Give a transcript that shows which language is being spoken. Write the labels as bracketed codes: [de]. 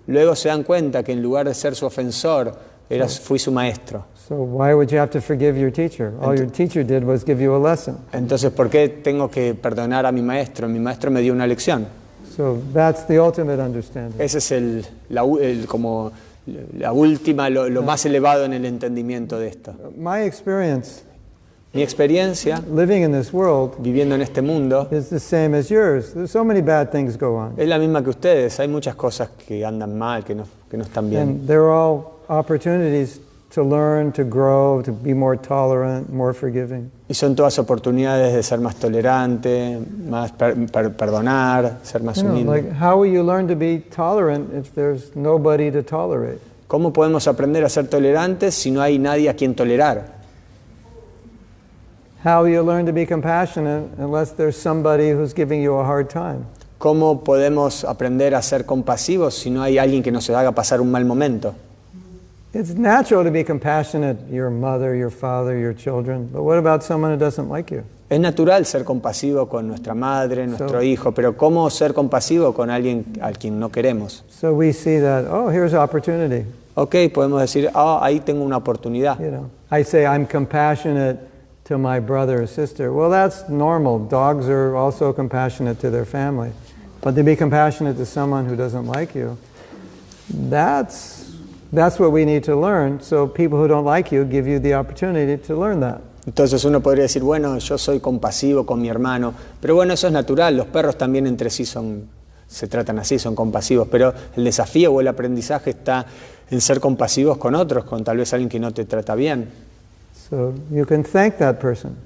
[es] Luego se dan cuenta que en lugar de ser su ofensor, fui su maestro. [en] So why would you have to forgive your teacher? All your teacher did was give you a lesson. [es] Entonces, ¿por qué tengo que perdonar a mi maestro? Mi maestro me dio una lección. [en] So that's the ultimate understanding. [es] Ese es como la última, lo más elevado en el entendimiento de esto. [en] My experience [es] Mi experiencia [en] living in this world [es] viviendo en este mundo [en] is the same as yours. There's so many bad things go on. [es] es la misma que ustedes. Hay muchas cosas que andan mal, que no están bien. [en] And they're all opportunities to learn, to grow, to be more tolerant, more forgiving. [es] Y son todas oportunidades de ser más tolerante, más perdonar, ser más [en] You know, [es] humilde. [en] like how will you learn to be tolerant if there's nobody to tolerate? [es] ¿Cómo podemos aprender a ser tolerantes si no hay nadie a quien tolerar? [en] How will you learn to be compassionate unless there's somebody who's giving you a hard time? [es] ¿cómo podemos aprender a ser compasivos si no hay alguien que nos haga pasar un mal momento? [en] It's natural to be compassionate, your mother, your father, your children. But what about someone who doesn't like you? [es] Es natural ser compasivo con nuestra madre, nuestro hijo, pero ¿cómo ser compasivo con alguien a quien no queremos? [en] So we see that, oh, here's opportunity. [es] Ok, podemos decir, ahí tengo una oportunidad. [en] You know, I say I'm compassionate to my brother or sister. Well, that's normal. Dogs are also compassionate to their family. But to be compassionate to someone who doesn't like you, that's what we need to learn. So people who don't like you give you the opportunity to learn that. [es] Entonces uno podría decir, bueno, yo soy compasivo con mi hermano, pero bueno, eso es natural, los perros también entre sí se tratan así, son compasivos, pero el desafío o el aprendizaje está en ser compasivos con otros, con tal vez alguien que no te trata bien. [en] So you can thank that person